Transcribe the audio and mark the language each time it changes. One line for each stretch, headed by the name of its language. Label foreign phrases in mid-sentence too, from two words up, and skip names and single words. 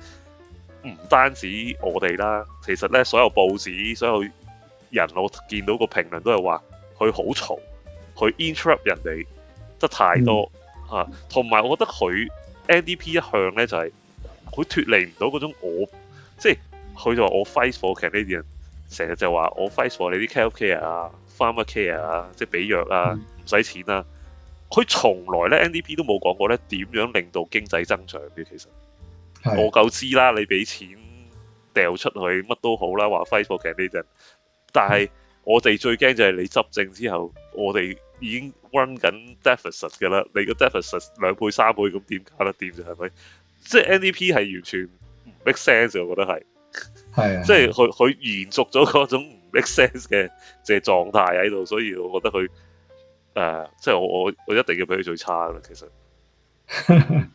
Cantonese: 唔單止我哋啦，其實咧所有報紙、所有人，我見到個評論都係話佢好嘈，佢 interrupt 人哋得太多嚇。同埋我覺得佢 NDP 一向咧就係佢脫離唔到嗰種即係佢就話我
English: fight for Canadian，
Cantonese: 成日就話我
English: fight for
Cantonese: 你啲
English: health care
Cantonese: 啊、
English: pharma care
Cantonese: 啊，即係俾藥啊，唔使錢啊。佢從來咧 NDP 都冇講過咧點樣令到經濟增長嘅，其實。我夠知啦，你俾錢掉出去乜都好啦，話
English: fight for Canadian。
Cantonese: 但係我哋最驚就係你執政之後，我哋已經 run 緊 deficit 㗎啦。你個 deficit 2倍3倍咁點搞得掂啫？係咪？即係 NDP 係完全唔
English: make sense，
Cantonese: 我覺得係。係啊。即係佢延續咗嗰種唔
English: make sense
Cantonese: 嘅狀態喺度，所以我覺得佢即係我一定要俾佢最差㗎啦，其實。